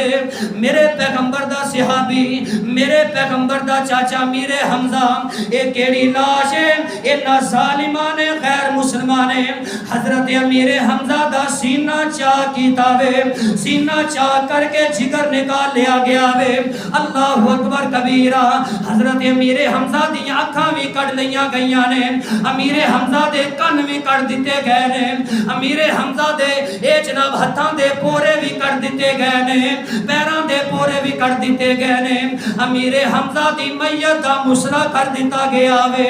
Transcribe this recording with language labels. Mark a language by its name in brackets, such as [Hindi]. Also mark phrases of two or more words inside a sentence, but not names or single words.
[Punjabi] میرے پیغمبر دا صحابی، میرے پیغمبر دا چاچا میرے حمزہ، یہ کیڑی لاش ہے? انہاں ظالماں نے غیر مسلمان نے حضرت امیر حمزہ دا سینہ چاہ کیتا وے، سینہ چاہ کر کے جگر نکال لیا گیا وے. [Arabic] الله أكبر كبيرا. [Punjabi] حضرت امیر حمزہ دی اکھاں بھی کٹ لیا گئیاں نے، امیر حمزہ دے کن بھی کٹ دتے گئے نے، امیر حمزہ دے اے جناب ہتھاں دے پورے بھی کٹ دتے گئے نے، پیراں دے پورے بھی کٹ دتے گئے نے. امیر حمزہ دی میت دا مثلہ کر دتا گیا وے.